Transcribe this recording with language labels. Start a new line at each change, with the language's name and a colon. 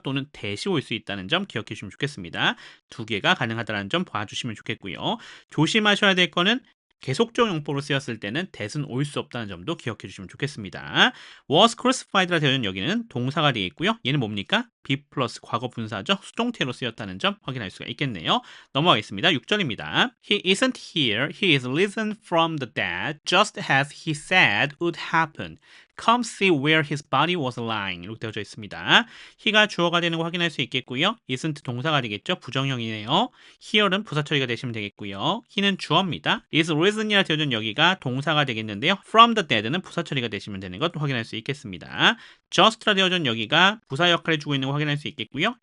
Korean: 또는 that이 올 수 있다는 점 기억해 주시면 좋겠습니다. 두 개가 가능하다는 점 봐주시면 좋겠고요. 조심하셔야 될 거는 계속적 용법으로 쓰였을 때는 that은 올 수 없다는 점도 기억해 주시면 좋겠습니다. was crucified라 되어 있는 여기는 동사가 되어 있고요. 얘는 뭡니까? be 플러스 과거 분사죠. 수동태로 쓰였다는 점 확인할 수가 있겠네요. 넘어가겠습니다. 6절입니다.
English: He isn't here. He is risen from the dead, just as he said would happen. Come see where his body was lying.
Korean: 이렇게 되어져 있습니다. he가 주어가 되는 거 확인할 수 있겠고요. isn't 동사가 되겠죠. 부정형이네요. here는 부사 처리가 되시면 되겠고요. he는 주어입니다. is risen이라 되어져 있는 여기가 동사가 되겠는데요. from the dead는 부사 처리가 되시면 되는 것 확인할 수 있겠습니다. just라 되어져 있는 여기가 부사 역할을 해주고 있는 거 확인할 수 있겠고요.